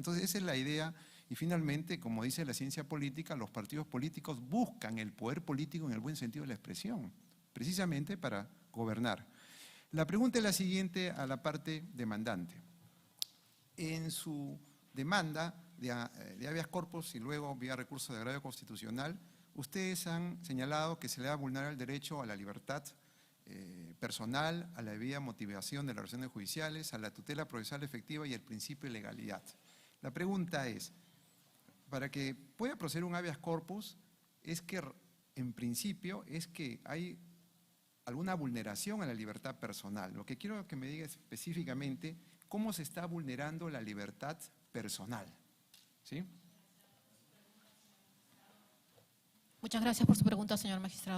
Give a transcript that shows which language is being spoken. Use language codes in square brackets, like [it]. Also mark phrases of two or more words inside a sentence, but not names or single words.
[es] Entonces esa es la idea y finalmente, como dice la ciencia política, los partidos políticos buscan el poder político en el buen sentido de la expresión, precisamente para gobernar. La pregunta es la siguiente a la parte demandante. En su demanda de [la] habeas corpus [es] y luego vía recurso de agravio constitucional, ustedes han señalado que se le va a vulnerar el derecho a la libertad personal, a la debida motivación de las relaciones judiciales, a la tutela procesal efectiva y al principio de legalidad. La pregunta es, para que pueda proceder un [la] habeas corpus, [es] es que en principio es que hay alguna vulneración a la libertad personal. Lo que quiero que me diga específicamente, ¿cómo se está vulnerando la libertad personal? ¿Sí? Muchas gracias por su pregunta, señor magistrado.